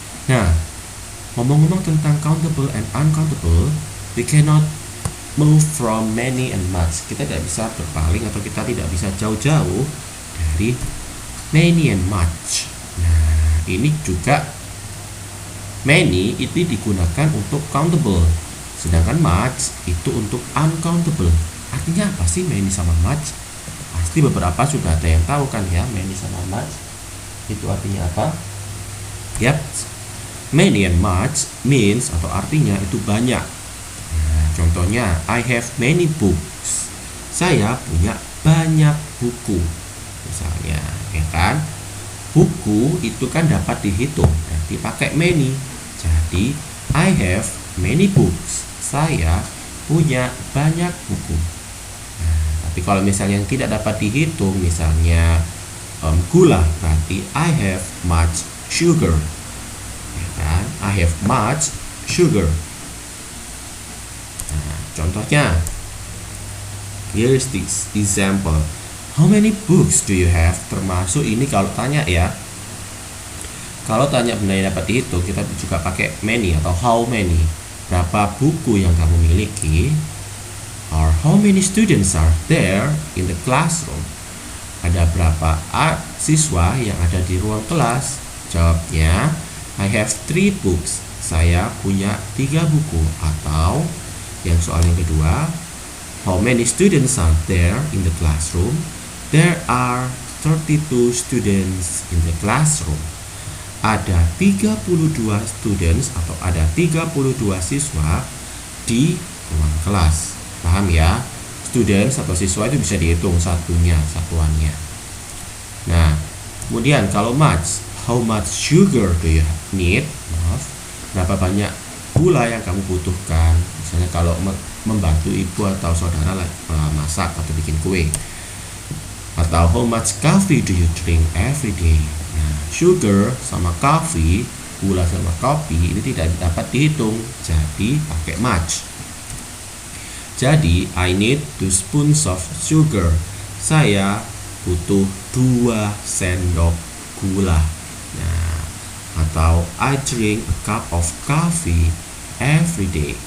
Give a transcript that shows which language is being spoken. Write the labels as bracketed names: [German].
[Indonesian] Nah, ngomong-ngomong tentang [English] countable and uncountable, we cannot move from many and much. [Indonesian] Kita tidak bisa berpaling atau kita tidak bisa jauh-jauh dari many and much. Nah, ini juga many itu digunakan untuk countable, sedangkan much itu untuk uncountable. Artinya apa sih many sama much? Pasti beberapa sudah ada yang tahu kan ya, many sama much itu artinya apa? Yap, [English] many and much means [Indonesian] atau artinya itu banyak. Nah, contohnya [English] I have many books. [Indonesian] Saya punya banyak buku. Misalnya, ya kan? Buku itu kan dapat dihitung, berarti pakai many. Jadi [English] I have many books. [Indonesian] Saya punya banyak buku. Nah, tapi kalau misalnya yang tidak dapat dihitung, misalnya gula, berarti [English] I have much sugar. [Indonesian] Ya kan? [English] I have much sugar. [Indonesian] Nah, contohnya, [English] here's this example. How many books do you have? [Indonesian] Termasuk ini kalau tanya ya. Kalau tanya benda yang dapat dihitung, kita juga pakai many atau how many. Berapa buku yang kamu miliki? [English] Or how many students are there in the classroom? [Indonesian] Ada berapa siswa yang ada di ruang kelas? Jawabnya, [English] I have 3 books. [Indonesian] Saya punya 3 buku. Atau yang soal yang kedua, [English] how many students are there in the classroom? There are 32 students in the classroom. [Indonesian] Ada 32 students atau ada 32 siswa di ruang kelas. Paham ya? Students atau siswa itu bisa dihitung satuannya. Nah, kemudian kalau [English] much, how much sugar do you need? [Indonesian] Maaf, berapa banyak gula yang kamu butuhkan? Misalnya kalau membantu ibu atau saudara masak atau bikin kue. [English] Atau how much coffee do you drink every day? [Indonesian] Nah, sugar sama coffee, gula sama kopi ini tidak dapat dihitung, jadi pakai much. Jadi [English] I need 2 spoons of sugar. [Indonesian] Saya butuh 2 sendok gula. Nah, atau [English] I drink a cup of coffee every day.